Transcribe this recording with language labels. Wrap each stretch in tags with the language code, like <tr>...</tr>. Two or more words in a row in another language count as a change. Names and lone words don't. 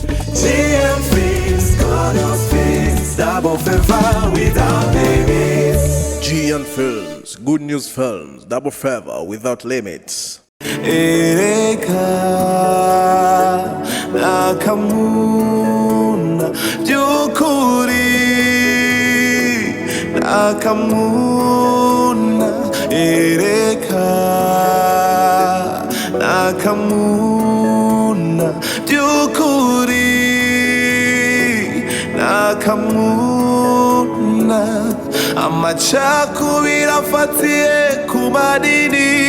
<en>GM Films, God of Films, double favor without limits. GM Films, good news films, double favor without limits.</en> <rn>Akamuna, Nukuri, Akamuna, Akamuna, Nukuri, Akamuna, amacakubira afatiye ku madini,</rn>